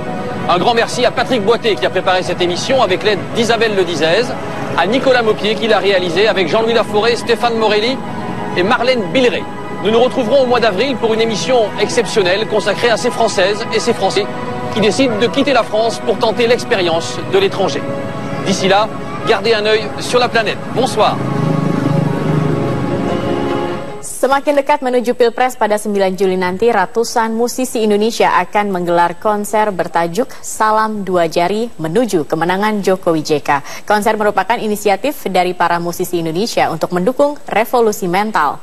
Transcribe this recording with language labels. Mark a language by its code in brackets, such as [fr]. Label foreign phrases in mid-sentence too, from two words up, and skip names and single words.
[fr] Un grand merci à Patrick Boité qui a préparé cette émission avec l'aide d'Isabelle Ledizez, à Nicolas Maupier qui l'a réalisé avec Jean-Louis Laforêt, Stéphane Morelli et Marlène Billeret. Nous nous retrouverons au mois d'avril pour une émission exceptionnelle consacrée à ces Françaises et ces Français qui décident de quitter la France pour tenter l'expérience de l'étranger. D'ici là, gardez un œil sur la planète. Bonsoir. [id] Semakin dekat menuju Pilpres pada 9 Juli nanti, ratusan musisi Indonesia akan menggelar konser bertajuk Salam Dua Jari Menuju Kemenangan Jokowi JK. Konser merupakan inisiatif dari para musisi Indonesia untuk mendukung revolusi mental.